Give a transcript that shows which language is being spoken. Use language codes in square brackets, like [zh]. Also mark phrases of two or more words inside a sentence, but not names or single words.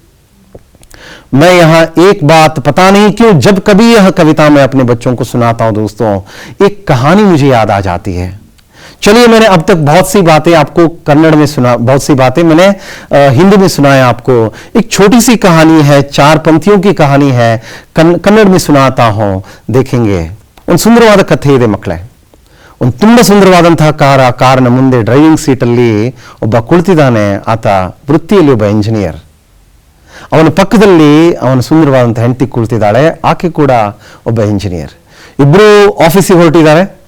[hi] मैं यहां एक बात पता नहीं क्यों जब कभी यह कविता मैं अपने बच्चों को सुनाता हूं दोस्तों, एक कहानी मुझे याद आ जाती है। चलिए मैंने अब तक बहुत सी बातें आपको कन्नड़ में सुना, बहुत सी बातें मैंने हिंदी में सुनाया आपको। एक छोटी सी कहानी है, 4 पंक्तियों की कहानी है, कन्नड़ में सुनाता हूं, देखेंगे। [kn] ಒಂದು ಸುಂದರವಾದ ಕಥೆ ಇದೆ ಮಕ್ಕಳೇ। ಒಂದು ತುಂಬಾ ಸುಂದರವಾದಂತಹ ಕಾರಿನ ಮುಂದೆ [en] driving seatಲ್ಲಿ [kn] ಒಬ್ಬ ಕುಳಿತಿದ್ದಾನೆ. ಆತ ವೃತ್ತಿಯಲ್ಲಿ ಒಬ್ಬ ಇಂಜಿನಿಯರ್. ಅವನ ಪಕ್ಕದಲ್ಲಿ ಅವನ ಸುಂದರವಾದಂತಹ ಹೆಂಡತಿ ಕುಳಿತಿದ್ದಾಳೆ, ಆಕೆ ಕೂಡ ಒಬ್ಬ ಇಂಜಿನಿಯರ್. ಇಬ್ರು ಆಫೀಸಿಗೆ ಹೊರಟಿದ್ದಾರೆ.